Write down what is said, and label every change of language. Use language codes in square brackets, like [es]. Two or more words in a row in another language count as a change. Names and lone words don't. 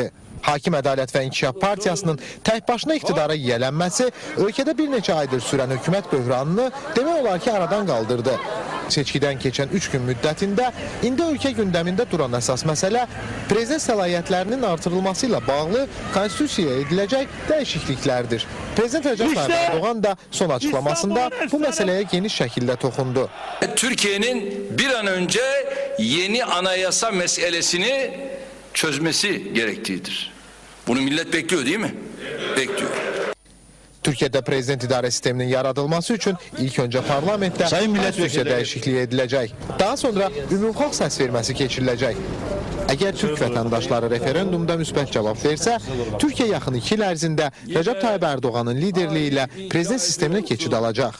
[az] Hakim Ədalət və İnkişaf Partiyasının tək başına iqtidara yiyələnməsi ölkədə bir neçə aydır sürən hökumət böhranını demək olar ki, aradan qaldırdı. Seçkidən keçən 3 gün müddətində indi ölkə gündəmində duran əsas məsələ prezident səlahiyyətlərinin artırılması ilə bağlı konstitusiyaya ediləcək dəyişikliklərdir. Prezident Rəcəb Tayyip Erdoğan da son açıklamasında bu məsələyə geniş şəkildə toxundu. [tr] Türkiye'nin bir an önce yeni anayasa meselesini çözmesi gerektiğidir. Bunu millet bekliyor değil mi? Bekliyor. [az] Türkiyədə prezident idarə sisteminin yaradılması üçün ilk öncə parlamentdə konstitusiya dəyişikliyi ediləcək. Daha sonra ümumxalq səs verməsi keçiriləcək. Əgər Türk vətəndaşları referendumda müsbət cavab versə, Türkiyə yaxın 2 il ərzində Rəcəb Tayyip Erdoğanın liderliyi ilə prezident sisteminə keçid alacaq.